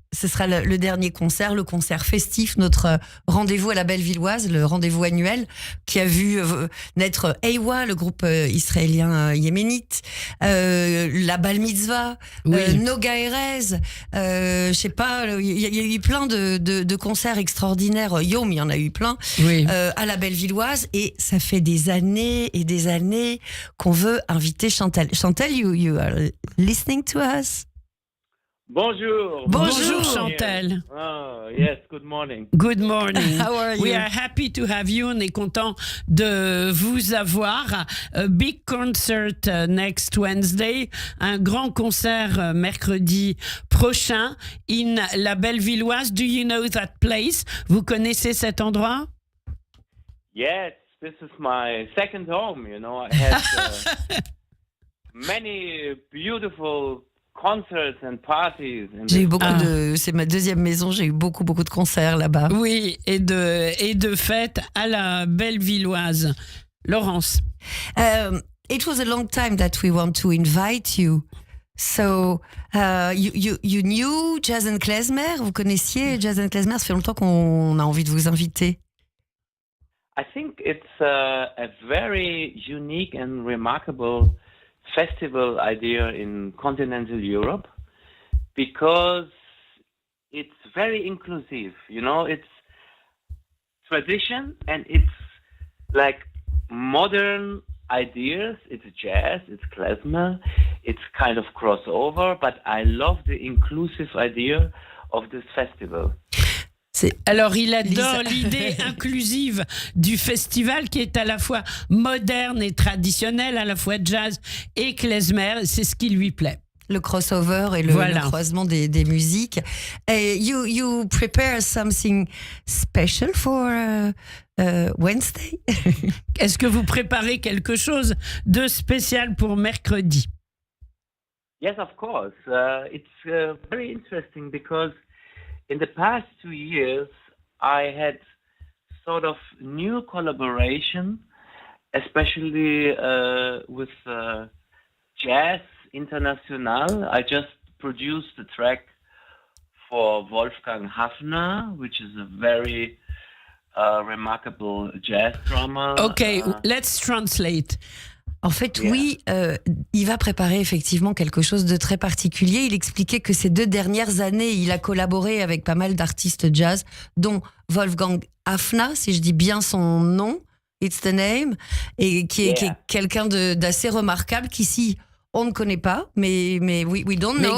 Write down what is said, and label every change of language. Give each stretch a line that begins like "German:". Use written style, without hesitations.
French: Ce sera le dernier concert, le concert festif, notre rendez-vous à la Bellevilloise, le rendez-vous annuel, qui a vu naître Eywa, le groupe israélien yéménite, la Bal Mitzvah, Noga Erez, je sais pas, il y a eu plein de concerts extraordinaires. Yom, il y en a eu plein, à la Bellevilloise, et ça fait des années et des années qu'on veut inviter Chantelle.
English: Chantelle, you are listening to us?
French: Bonjour. Bonjour, Chantelle.
English: Oh, yes, good morning. Good morning. How are you? We are happy to have you.
French: On est content de vous avoir.
English: A big concert next Wednesday.
French: Un grand concert mercredi prochain in la Bellevilloise.
English: Do you know that place?
French: Vous connaissez cet endroit?
English: Yes, this is my second home, you know. I had many beautiful concerts and parties.
French: J'ai eu beaucoup c'est ma deuxième maison, j'ai eu beaucoup de concerts là-bas. Oui, et de fêtes à la Bellevilloise. Laurence.
English: It was a long time that we want to invite you. So, you knew Jason Klezmer?
French: Vous connaissiez Jason Klezmer? Ça fait longtemps qu'on a envie de vous inviter.
English: I think it's a very unique and remarkable festival idea in continental Europe because it's very inclusive, you know, it's tradition and it's like modern ideas, it's jazz, it's klezmer, it's kind of crossover, but I love the inclusive idea of this festival.
French: Alors, il adore l'idée inclusive du festival qui est à la fois moderne et traditionnelle, à la fois jazz et klezmer. C'est ce qui lui plaît. Le crossover et le croisement des musiques.
English: Et you prepare something special for Wednesday?
French: Est-ce que vous préparez quelque chose de spécial pour mercredi?
English: Yes, of course. It's very interesting because in the past 2 years, I had sort of new collaboration, especially with Jazz International. I just produced a track for Wolfgang Hafner, which is a very remarkable jazz drummer. Okay, let's translate.
French: En fait, oui, il va préparer effectivement quelque chose de très particulier. Il expliquait que ces 2 dernières années, il a collaboré avec pas mal d'artistes jazz, dont Wolfgang Hafner, si je dis bien son nom,
English: it's the name,
French: et qui est quelqu'un d'assez remarquable qu'ici, on ne connaît pas, mais
English: we don't know.